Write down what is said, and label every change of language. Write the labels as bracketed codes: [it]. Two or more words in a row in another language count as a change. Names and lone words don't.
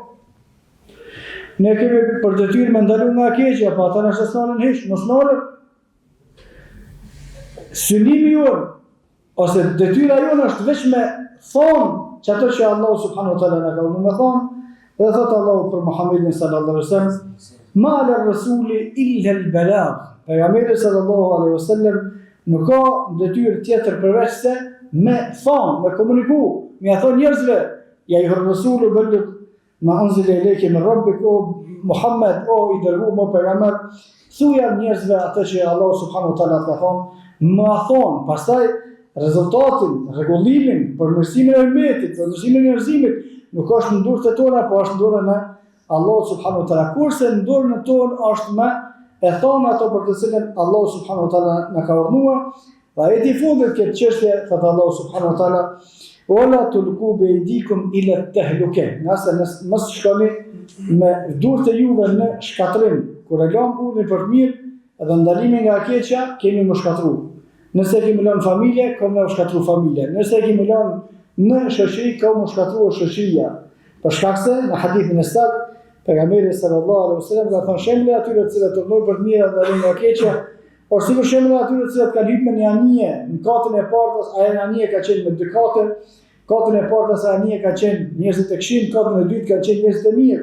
[sq] Ne kemi për detyrë me ndalu nga keqja, po ata nëse s'nalen hiç, mos nalen. Synimi jonë, ose detyra jonë është veç me thonë që ato që Allahu [ar] سبحانه وتعالى [sq] na ka urdhëruar me thonë, dhe thotë Allahu për Muhammedin [ar] صلى الله عليه وسلم, ما على الرسول إلا البلاغ. [sq] Pejgamberi [ar] صلى الله عليه وسلم [sq] nuk ka detyrë tjetër përveç se me thonë, me komuniku, me ia thonë njerëzve, [ar] يا أيها الرسول بلغ ما أنزل إليك من ربك, [sq] o Muhammed, o i dërguar o pejgamber, thuaj njerëzve atë që Allahu [ar] سبحانه وتعالى [sq] ka thonë, ma thonë, pastaj rezultatin, rregullimin, përmirësimin e umetit, përmirësimin e njerëzimit, nuk është në dorën tona, po është në dorën e Allahut [ar] سبحانه وتعالى. [sq] Kurse në dorën tonë është me e thonë ato për të cilën Allahu [ar] سبحانه وتعالى [sq] na ka urdhëruar. Dhe ajeti i fundit këtë çështje thotë Allahu [ar] سبحانه وتعالى, "ولا تلقوا بأيديكم إلى التهلكة." [sq] Nëse mos shkoni me dorët e juve në shkatrim. Kur e lëm urdhën për të mirë dhe ndalimin nga keqja, kemi më shkatruar. Nëse kemi lënë familje, kemi më shkatruar familje. Nëse kemi lënë në shoqëri, ka më shkatruar shoqëria. Për shkak se në hadithin e saktë, pejgamberi [ar] صلى الله عليه وسلم [sq] ka thënë shembull atyre të cilët urdhnojnë për të mirë dhe ndalimin nga keqja, por si për shembull atyre të cilët kanë hyrë në anije, në katën e portës, ajo anije ka qenë me dy kate, katën e portës anije ka qenë njerëzit e këqij, katën e dytë kanë qenë njerëzit e mirë.